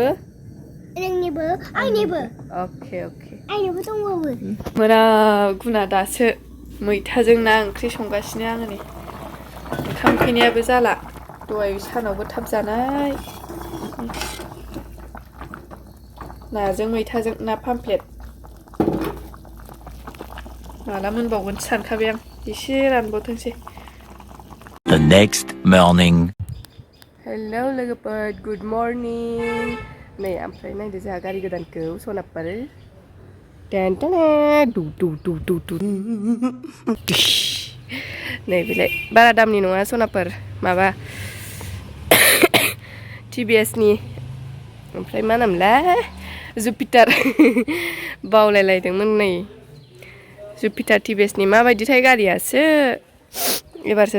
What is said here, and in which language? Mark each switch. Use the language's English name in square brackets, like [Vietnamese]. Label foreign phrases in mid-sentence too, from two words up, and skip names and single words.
[Bodo] नोंनिबो आंनिबो अके आंनिबो दंबावो मोना गुना दासो मैथाजों ना ओंख्रि संगासिनो आङो नै ओंखाम उखैनायाबो जाला दहाय सानावबो थाब जानाय नाजों मैथाजों ना पामफ्लेट माला मोनबावगोन सानखाबाय आं एसे रानबावथोंसै [English] The next morning. [Bodo] हेलौ लोगोफोर [English] good morning [Bodo] नै ओमफ्राय नायदो जोंहा गारि गोदानखौ सनाफोर नै बेलाय बारा दामनि नङा सनाफोर माबा TVSनि ओमफ्राय मा नामलाय जुपिटार बावलायलायदोंमोन नै जुपिटार TVSनि माबायदिथाय गारियासो एबारसो